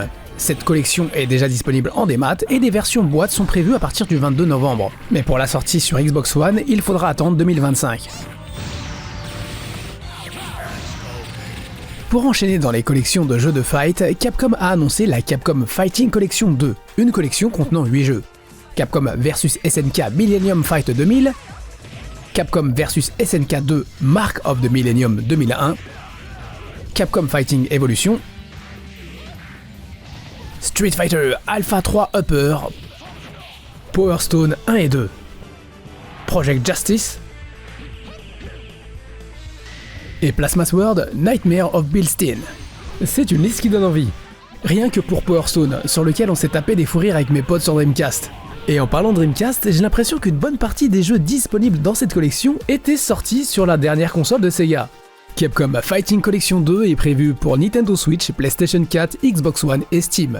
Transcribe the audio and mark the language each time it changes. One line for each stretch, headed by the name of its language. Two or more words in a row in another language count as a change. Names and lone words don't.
French: Cette collection est déjà disponible en démat et des versions boîte sont prévues à partir du 22 novembre. Mais pour la sortie sur Xbox One, il faudra attendre 2025. Pour enchaîner dans les collections de jeux de fight, Capcom a annoncé la Capcom Fighting Collection 2, une collection contenant 8 jeux.
English: Capcom vs SNK Millennium Fight 2000, Capcom vs SNK 2 Mark of the Millennium
French: 2001,
English: Capcom Fighting Evolution, Street Fighter Alpha 3 Upper, Power Stone 1
French: et 2,
English: Project Justice,
French: et
English: Plasma Sword Nightmare of Bill Steen.
French: C'est une liste qui donne envie. Rien que pour Power Stone, sur lequel on s'est tapé des fous rires avec mes potes sur Dreamcast. Et en parlant de Dreamcast, j'ai l'impression qu'une bonne partie des jeux disponibles dans cette collection étaient sortis sur la dernière console de Sega. Capcom Fighting Collection 2 est prévue pour Nintendo Switch, PlayStation 4, Xbox One et Steam.